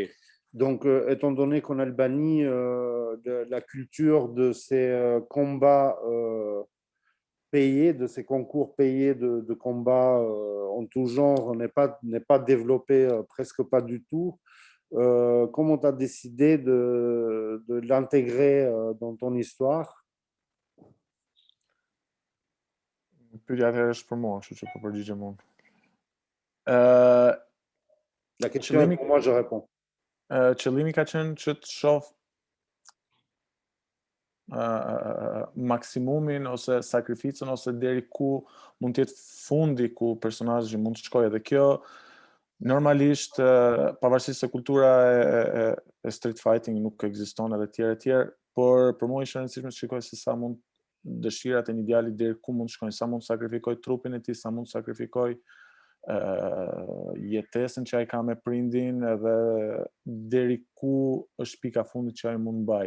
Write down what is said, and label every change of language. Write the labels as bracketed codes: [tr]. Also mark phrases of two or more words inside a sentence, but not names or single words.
[fr] Donc, étant donné qu'en Albanie, la culture de ces combats payés, de ces concours payés de combats en tout genre n'est pas développée presque pas du tout, comment tu as décidé de l'intégrer dans ton histoire? [sq] Pyetja atëherë është për mua, kështu që po përgjigjem unë. [fr] La question est pour moi, je réponds. [sq] Qëllimi ka qenë që të shoh maksimumin ose sakrificën ose deri ku mund të jetë fundi ku personazhi mund të shkojë, dhe kjo normalisht pavarësisht se kultura e [en] street fighting [sq] nuk ekziston edhe tjerë, por për mua është e rëndësishme të shikoj se sa mund dëshirat e një djali deri ku mund të shkojnë, sa mund të sakrifikoj trupin e tij, sa mund të sakrifikoj jetesën që ai ka me prindin, edhe deri ku është pika fundit që ai mund mbaj.